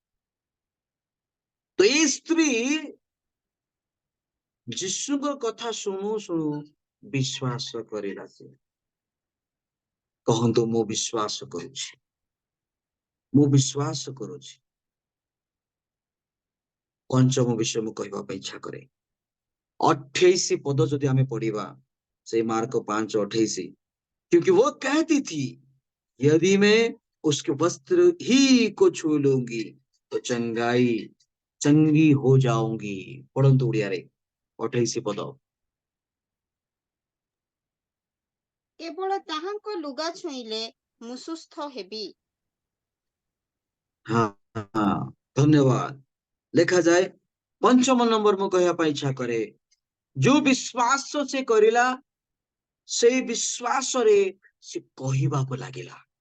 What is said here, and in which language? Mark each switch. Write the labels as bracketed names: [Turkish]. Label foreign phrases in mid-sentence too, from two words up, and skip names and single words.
[Odia] ତ ଏଇ ସ୍ତ୍ରୀ ଯୀଶୁଙ୍କ କଥା ଶୁଣୁ ଶୁଣୁ ବିଶ୍ୱାସ କରିଲା। ସେ କହନ୍ତୁ, ମୁଁ ବିଶ୍ୱାସ କରୁଛି, ମୁଁ ବିଶ୍ୱାସ କରୁଛି। ପଞ୍ଚମ ବିଷୟ ମୁଁ କହିବା ପାଇଁ ଇଚ୍ଛା କରେ, 28 ପଦ ଯଦି ଆମେ ପଢିବା, ସେଇ ମାର୍କ 5:28, [Hindi] क्योंकि वो कहती थी, यदि मैं उसके वस्त्र ही को छू लूंगी तो चंगी हो जाऊंगी। [Odia] पढ़ନ୍ତୁ ଓଡ଼ିଆରେ 28 ପଦ। କେବଳ ତାହାଙ୍କ ଲୁଗା ଛୁଇଁଲେ ମୁଁ ସୁସ୍ଥ ହେବି। ହଁ, ଧନ୍ୟବାଦ। ଲେଖାଯାଏ, ପଞ୍ଚମ ନମ୍ବର ମୁଁ କହିବା ପାଇଁ ଇଚ୍ଛା କରେ, ଯୋଉ ବିଶ୍ୱାସ ସେ କରିଲା, ସେଇ ବିଶ୍ୱାସରେ ସେ କହିବାକୁ ଲାଗିଲା।